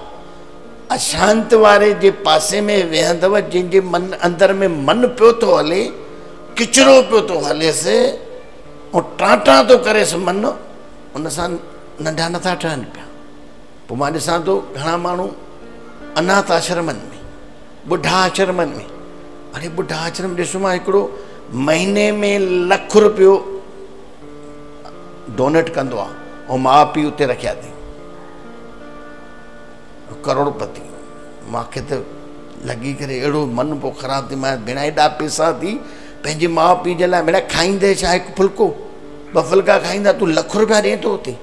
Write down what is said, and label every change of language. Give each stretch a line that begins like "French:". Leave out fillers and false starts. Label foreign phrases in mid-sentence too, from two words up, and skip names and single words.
Sindhi: अशांत वारे जे पासे में वेहंदव, जंहिंजे मन अंदर में मन पियो थो हले, किचिरो पियो थो हलेसि ऐं टांटा थो करेसि मन, उन सां नंढा नथा ठहनि पिया। पोइ मां ॾिसां थो घणा माण्हू अनाथ आश्रमनि में, ॿुढा आश्रमनि में, अरे ॿुढा आश्रम ॾिसो, मां हिकिड़ो महीने में लख रुपयो डोनेट कंदो आहे ऐं माउ पीउ उते रखिया अथई, करोड़पति। मूंखे त लॻी करे अहिड़ो मन पोइ ख़राबु थी, मां भेण एॾा पैसा थी पंहिंजे माउ पीउ जे लाइ, भेण खाईंदे छा हिकु फुल्को 2 फुल्का खाईंदा, तूं लख रुपया ॾिए थो उते।